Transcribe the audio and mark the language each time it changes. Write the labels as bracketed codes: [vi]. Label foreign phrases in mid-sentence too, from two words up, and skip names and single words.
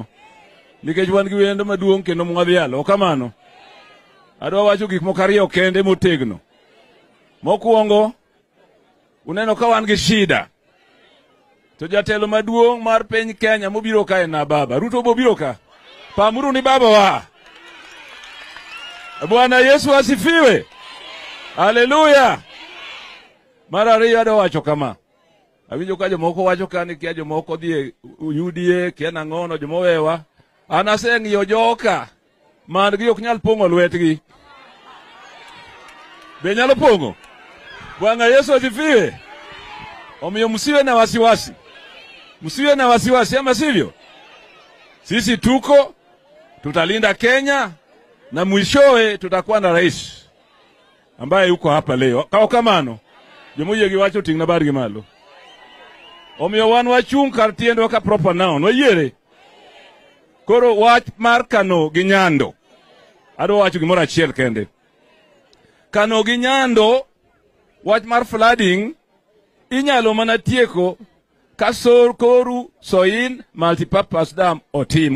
[luo] Nikech wan gi wendo maduong' kendo mwadhialo. Kamano. Adwa wacho gik moko ariyo kende motegno. Mokwongo, uneno ka wan gi shida. To jatelo maduong' mar piny Kenya mobiro ka en baba. Ruto bobiro ka. Pamuru ni baba wa. [sw] Bwana Yesu asifiwe. [luo] Haleluya. Mara ariyo adwa wacho kama. Awinjo ka jomoko wacho ka ni kia jomoko dhi UDA kia nang'ono jomowewa. Anaseng'iyo joka man gi ok nyal pong'o lwetgi. Be nyalo pong'o? [sw] Bwana Yesu asifiwe. Omiyo msiwe na wasiwasi. Msiwe na wasiwasi, ama sivyo? Sisi tuko, tutalinda Kenya, na mwishowe tutakuwa na rais ambaye yuko hapa leo. [luo] Kao kamano, jomoyie giwacho ting'na bargi malo. Omiyo wan wachung' kar tiendwa ka [en] proper noun, [luo] wayiere. Koro wach mar Kano gi Nyando. Adwa wacho gimoro achiel kende. Kano gi Nyando, wach mar flooding, inyalo mana tieko ka koru soil [en] multipurpose dam [luo] otim.